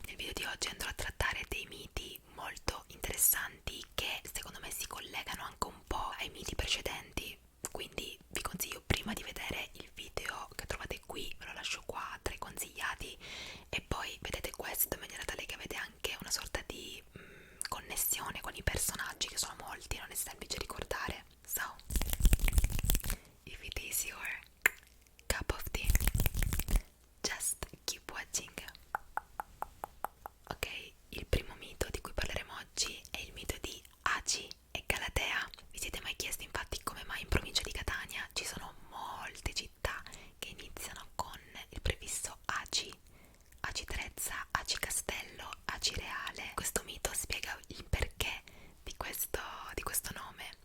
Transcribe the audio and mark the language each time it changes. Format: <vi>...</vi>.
<it>Nel video di oggi andrò a trattare dei miti molto interessanti che secondo me si collegano anche un po' ai miti precedenti, quindi vi consiglio, prima di vedere il video che trovate qui, ve lo lascio qua tra i consigliati, e poi vedete questo in maniera tale che avete anche una sorta di connessione con i personaggi, che sono molti, non è semplice ricordare.</it> <en>So, if it is your cup of tea, just keep watching.</en> <it>Ok, il primo mito di cui parleremo oggi è il mito di Agi e Galatea. Vi siete mai chiesti infatti come mai in provincia di Catania ci sono molte città che iniziano con il prefisso Agi? Agi Trezza, Agi Castello, Agi Reale. Questo mito spiega il perché di questo nome.</it>